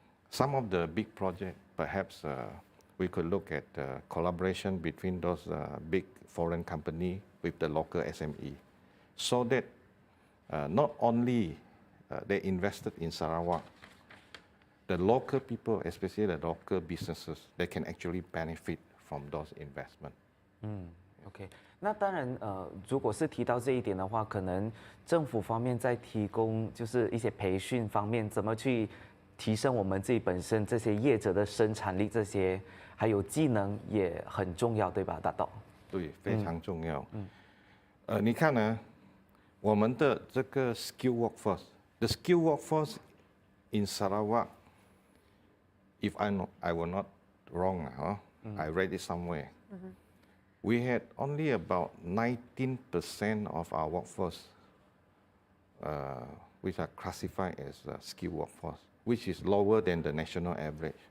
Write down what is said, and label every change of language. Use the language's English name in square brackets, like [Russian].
[English] Some of the big projects, perhaps we could look at collaboration between those big foreign companies with the local SME, so that not only they invested in Sarawak, the local people, especially the local businesses, they can actually benefit from those investments. [Chinese] OK， 那当然，如果是提到这一点的话，可能政府方面在提供就是一些培训方面，怎么去提升我们自己本身这些业者的生产力，这些还有技能也很重要，对吧，大董？对，非常重要。你看呢，我们的这个 [English] skill workforce，the skill workforce in Sarawak, if I were not wrong, I read it somewhere. We had only about 19% of our workforce which are classified as skilled workforce, which is lower than the national average.